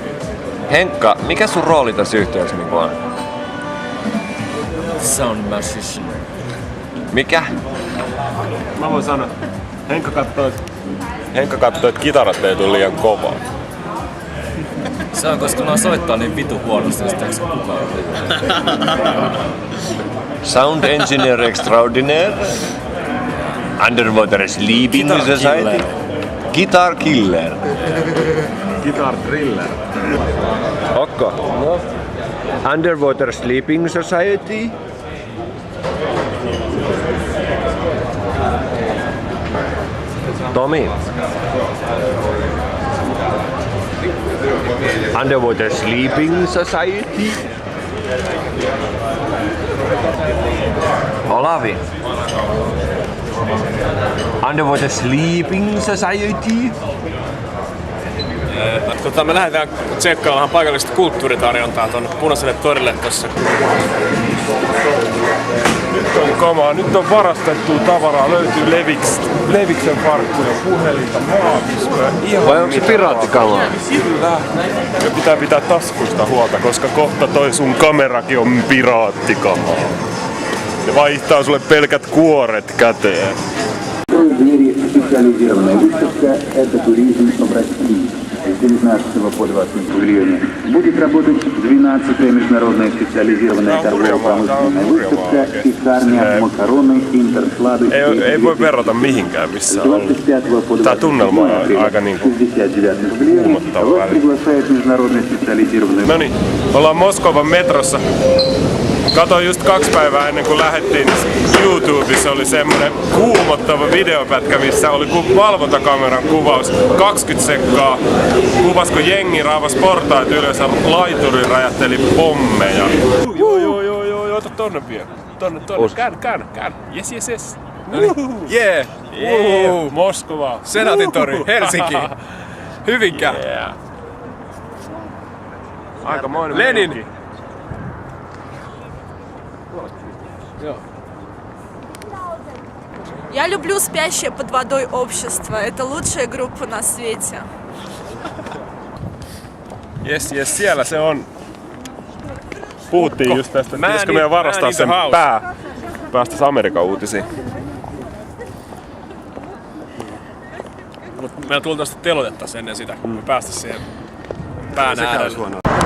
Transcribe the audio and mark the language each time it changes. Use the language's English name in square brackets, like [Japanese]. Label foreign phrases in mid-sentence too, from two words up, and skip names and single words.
[Finnish] Henkka, mikä sun rooli tässä yhteydessä niinku on? [English] Sound musician. [Finnish] Mikä? Mä voin sanoa. Henkka katsoo, että kitarat ei tule liian kovaa. Se on, koska mä soittaa niin vitu huonosti, että sitä kukaan. [English] Sound engineer extraordinaire. Underwater sleeping society. Guitar killer. Guitar thriller. [Finnish] Okko. No. [English] Underwater sleeping society. Tomi. Underwater sleeping society. Olavi. Underwater sleeping society. [Finnish] Me lähdetään tsekkaamaan paikallista kulttuuritarjontaa tuonne Punaiselle torille tossa. Nyt on kamaa, nyt on varastettua tavaraa, löytyy Leviksen farkkuja, puhelinta, maapiskoja, ihan vai onko se piraattikamaa? Kyllä. Ja pitää taskusta huolta, koska kohta toi sun kamerakin on piraattikamaa. Ne vaihtaa sulle pelkät kuoret käteen. [Russian] Специализированная выставка – это туризм в России. С 19 по 20 июня будет работать 12-я международная специализированная торгово-промышленная выставка «Пекарня, макароны, интерслады». [Finnish] Ei voi verrata mihinkään missä on. Tää tunnelma on aika niinku kuumottava väli. Noniin, ollaan Moskovan metrossa. Katoin just 2 päivää ennen kuin lähdettiin, niin YouTubessa oli semmonen kuumottava videopätkä, missä oli valvontakameran kuvaus 20 sekkaa. Kuvas kun jengi raavas portaat ylös ja laituri räjähteli pommeja. Joo, ota tonne pian. Tonne. Käännä. Yes. Yeah! Moskova. Senaatin tori, Helsinki. Hyvinkää. Yeah. Aikamoinen Lenin. meininki. [Russian] Я люблю спящее под водой общество. Это лучшая группа на свете. [Finnish] Yes, siellä se on. Puhuttiin just tästä, että pitäisikö meidän varastaa sen päästäis Amerikan uutisiin. Mut meillä tultaisi telotettaisiin ennen sitä, kun me päästäisiin siihen pään äärelle.